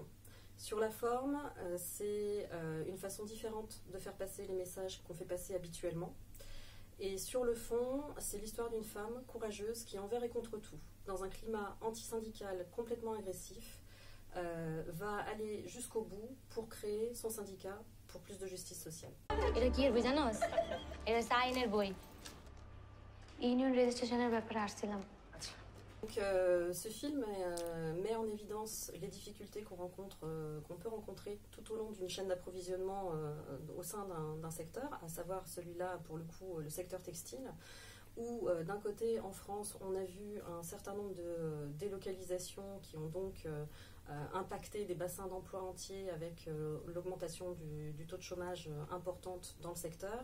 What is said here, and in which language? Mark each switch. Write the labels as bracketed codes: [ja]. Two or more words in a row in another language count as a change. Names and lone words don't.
[fr] Sur la forme, c'est une façon différente de faire passer les messages qu'on fait passer habituellement. Et sur le fond, c'est l'histoire d'une femme courageuse qui, envers et contre tout, dans un climat antisyndical complètement agressif, va aller jusqu'au bout pour créer son syndicat pour plus de justice sociale. [bn] এটা কি এর জানোস? এটা সাইনের বই। [en] union registrationের [bn] ব্যাপারে আসছিলাম। [fr] Donc, ce film met en évidence les difficultés qu'on peut rencontrer tout au long d'une chaîne d'approvisionnement au sein d'un secteur, à savoir celui-là, pour le coup, le secteur textile, où d'un côté, en France, on a vu un certain nombre de délocalisations qui ont donc impacté des bassins d'emploi entiers avec l'augmentation du taux de chômage importante dans le secteur.